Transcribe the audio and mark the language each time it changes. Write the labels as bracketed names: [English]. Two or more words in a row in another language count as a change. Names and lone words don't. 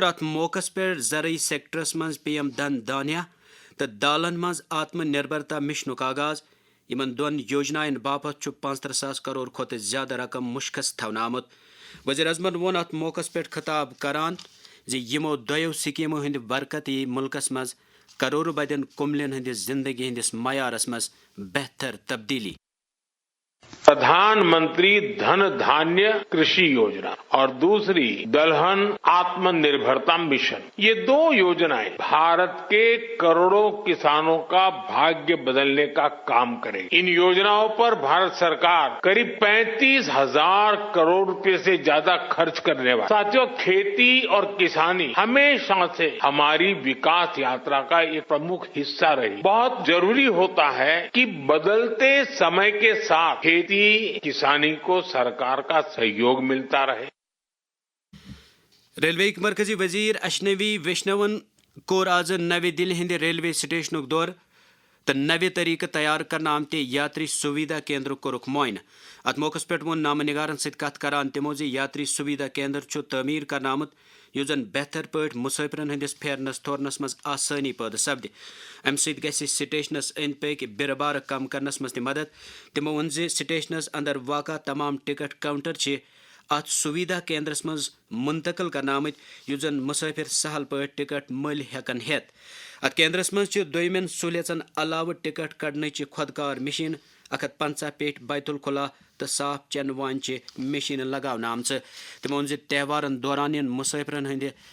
[Kashmiri] ات موقع پہ زرعی سیکٹرس مز پی ایم دھن دھانیہ تو دالن مز آتم نربرتا مشنک آغاز یمن دون یوجنائن باپت 35,000 کروڑ کھت زیادہ رقم مشخص تھونہ آمت وزیر اعظمن وون ات موقع پہ خطاب کران یمو دو سکیمو ہند برکت یہ ملکس مز کروڑ بدین کملین ہندس زندگی ہندس معیارس مز بہتر تبدیلی [Hindi] प्रधान मंत्री धन धान्य कृषि योजना और दूसरी दलहन आत्म निर्भरता मिशन, यह दो योजनाएं भारत के करोड़ों किसानों का भाग्य बदलने का काम करे गी. इन योजनाओं पर भारत सरकार करीब 35,000 करोड़ रुपये से ज़्यादा खर्च करने वाली. साथियों, खेती और किसानी हमेशा से हमारी विकास यात्रा का एक प्रमुख हिस्सा रही. बहुत ज़रूरी होता है कि बदलते समय के साथ खेती किसानी को सरकार का सहयोग मिलता रहे. [Kashmiri] ریلوے مرکزی وزیر اشنوی ویشنون کور آز نو دل ہند ریلوے سٹیشنک دور تو نو طریقہ تیار کرنا آمتہ یاتری سویدھا کیندر کورک معائنہ ات موقع پہ وون نامہ نگارن ست کت کران تمو یاتری سویدھا کیندر چھ تعمیر کرنا آمت یس زن بہتر پٲٹھۍ مسافرن ہندس پھیرنس تھورنس مز آسانی پٲدٕ سپدِ امہ سۭتۍ گژھِ سٹیشنس أنٛدۍ پٔکۍ بِرٕ بارٕ کم کرنس مز تہِ مدد تمو ووٚن زِ سٹیشنس اندر واقع تمام ٹکٹ کاؤنٹر چھِ ات سویدھا کیندرس مز منتقل کرنا آمٕتۍ یُس زن مسافر سہل پٲٹھۍ ٹکٹ مٔلۍ ہٮ۪کن ہٮ۪تھ ات کیندرس مز چھِ دویمٮ۪ن سہولیژن علاوٕ ٹکٹ کڑنٕچ خۄدکار مشیٖن 150 پیٹھ بیت الخلا تو صاف چنہٕ وانچہ مشیٖنہٕ لگاونہٕ آمژٕ تمو ووٚن زِ تہوارن دوران ین مسافرن ہٕنٛدِ